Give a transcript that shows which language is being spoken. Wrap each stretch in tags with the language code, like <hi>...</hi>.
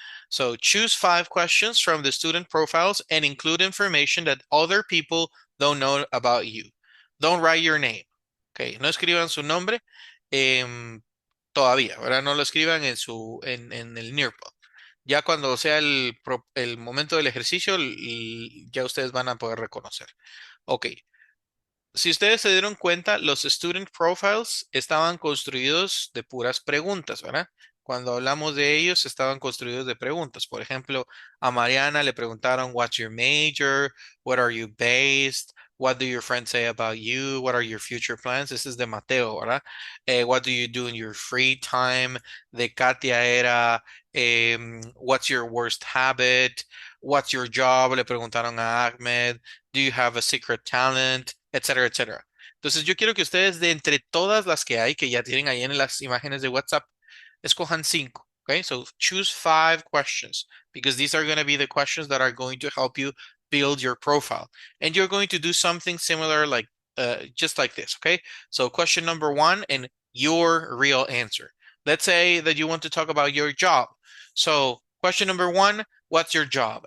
<en>So choose 5 questions from the student profiles and include information that other people don't know about you. Don't write your name.</en> <es>Okay, no escriban su nombre todavía, ¿verdad? No lo escriban en el Nearpod. Ya cuando sea el momento del ejercicio, ya ustedes van a poder reconocer. Ok. Si ustedes se dieron cuenta, los student profiles estaban construidos de puras preguntas, ¿verdad? Cuando hablamos de ellos, estaban construidos de preguntas. Por ejemplo, a Mariana le preguntaron,</es> <en>what's your major? What are you based? What do your friends say about you? What are your future plans? This is</en> <es>de Mateo, ¿verdad?</es> <en>What do you do in your free time?</en> <es>De Katia era,</es> <en>what's your worst habit? What's your job?</en> <es>Le preguntaron a Ahmed.</es> <en>Do you have a secret talent?</en> <es>Etcétera, etcétera. Entonces yo quiero que ustedes de entre todas las que hay, que ya tienen ahí en las imágenes de WhatsApp, escojan 5.</es> <en>Okay, so choose 5 questions because these are going to be the questions that are going to help you build your profile. And you're going to do something similar like just like this, okay? So question number 1 and your real answer. Let's say that you want to talk about your job. So question number 1, what's your job?</en>